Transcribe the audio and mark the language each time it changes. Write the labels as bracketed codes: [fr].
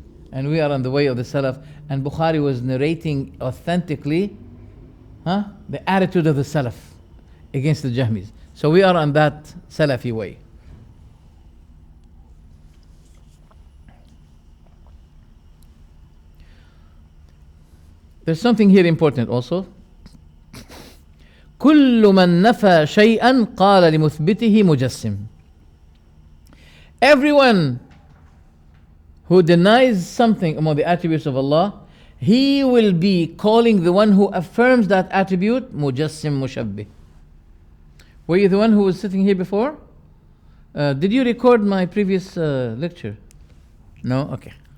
[en] And we are on the way of the Salaf. And Bukhari was narrating authentically the attitude of the Salaf against the Jahmis. So we are on that Salafi way. There's something here important also. [ar] كل من نفى شيئا قال لمثبته مجسم. [en] Everyone who denies something among the attributes of Allah, he will be calling the one who affirms that attribute مجسم مشبه. Were you the one who was sitting here before? Did you record my previous lecture? No? Okay.